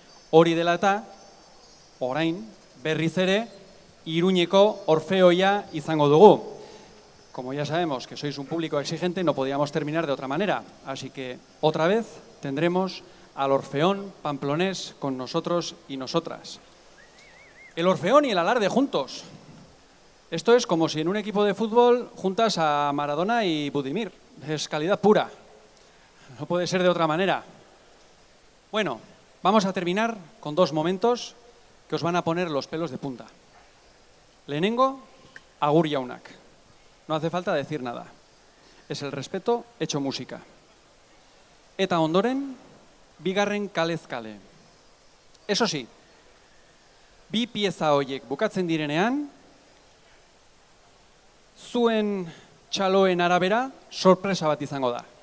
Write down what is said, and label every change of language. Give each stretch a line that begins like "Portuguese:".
Basque: Hori dela eta, orain, berriz ere, Iruñeko Orfeoia izango dugu.
Spanish: Como ya sabemos que sois un público exigente, no podíamos terminar de otra manera. Así que, otra vez, tendremos al Orfeón pamplonés con nosotros y nosotras. El Orfeón y el Alarde juntos. Esto es como si en un equipo de fútbol juntas a Maradona y Budimir. Es calidad pura. No puede ser de otra manera. Bueno, vamos a terminar con dos momentos que os van a poner los pelos de punta.
Basque: Lehenengo, agur jaunak.
Spanish: No hace falta decir nada. Es el respeto hecho música.
Basque: Eta ondoren, bigarren kalez kale.
Spanish: Eso sí,
Basque: bi pieza horiek bukatzen direnean, zuen txaloen arabera sorpresa bat izango da.